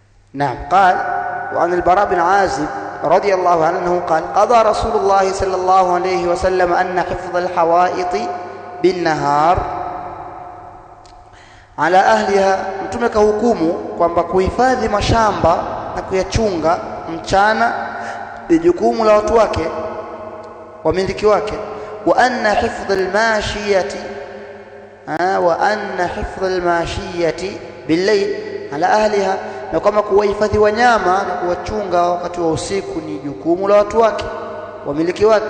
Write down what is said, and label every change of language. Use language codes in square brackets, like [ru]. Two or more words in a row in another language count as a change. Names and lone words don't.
[ar] نعم. قال: وعن البراء بن عازب رضي الله عنه قال: قضى رسول الله صلى الله عليه وسلم أن حفظ الحوائط بالنهار على أهلها. [sw] Mtume kahukumu kwamba kuhifadhi mashamba na kuyachunga mchana ni jukumu la watu wake, wamiliki wake. [ar] وأن حفظ الماشية بالليل على أهلها, [sw] na kama kuwahifadhi wanyama na kuwachunga wakati wa usiku ni jukumu la watu wake, wamiliki wake.